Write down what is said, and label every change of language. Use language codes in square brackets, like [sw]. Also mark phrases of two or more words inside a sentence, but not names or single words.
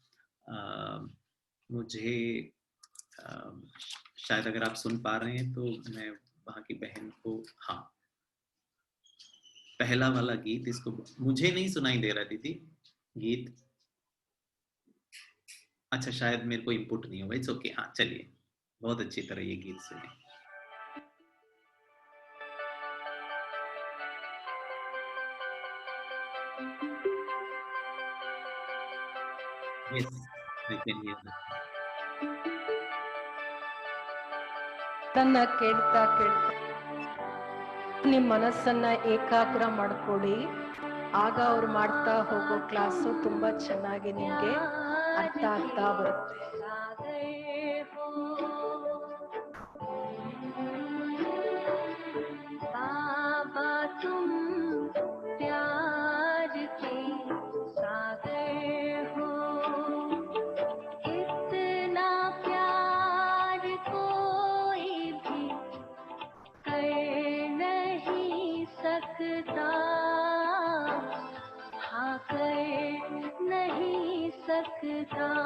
[hi] मुझे शायद अगर आप सुन पा रहे हैं तो मैं वहाँ की बहन को, हाँ, पहला वाला गीत, इसको मुझे नहीं सुनाई दे रहा थी गीत, अच्छा शायद मेरे को इनपुट नहीं होगा, [en] it's okay, [hi] हाँ चलिए, बहुत अच्छी तरह ये गीत सुने। [en] Yes, I can hear that. [kn] ನನ್ನ ಕೇಳ್ತಾ ನಿಮ್ಮ ಮನಸ್ಸನ್ನ ಏಕಾಗ್ರ ಮಾಡ್ಕೊಳ್ಳಿ, ಆಗ ಅವ್ರು ಮಾಡ್ತಾ ಹೋಗೋ ಕ್ಲಾಸು ತುಂಬಾ ಚೆನ್ನಾಗಿ ನಿಮ್ಗೆ ಅರ್ಥ ಆಗ್ತಾ ಬರುತ್ತೆ. [hi] बाबा तुम प्यार के सागर हो, इतना प्यार कोई भी कर नहीं सकता, हाँ कर नहीं सकता।